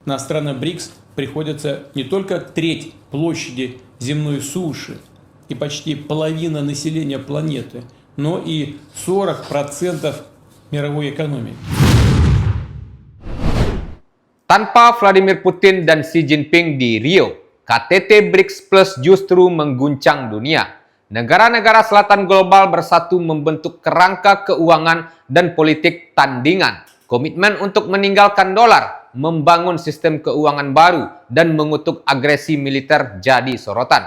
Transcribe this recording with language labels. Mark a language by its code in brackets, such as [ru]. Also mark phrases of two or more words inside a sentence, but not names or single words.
[ru] На страны БРИКС приходится не только треть площади земной суши и почти половина населения планеты, но и 40% мировой экономики. [id] Tanpa Vladimir Putin dan Xi Jinping di Rio, KTT BRICS Plus justru mengguncang dunia. Negara-negara selatan global bersatu membentuk kerangka keuangan dan politik tandingan. Komitmen untuk meninggalkan dolar, membangun sistem keuangan baru, dan mengutuk agresi militer jadi sorotan.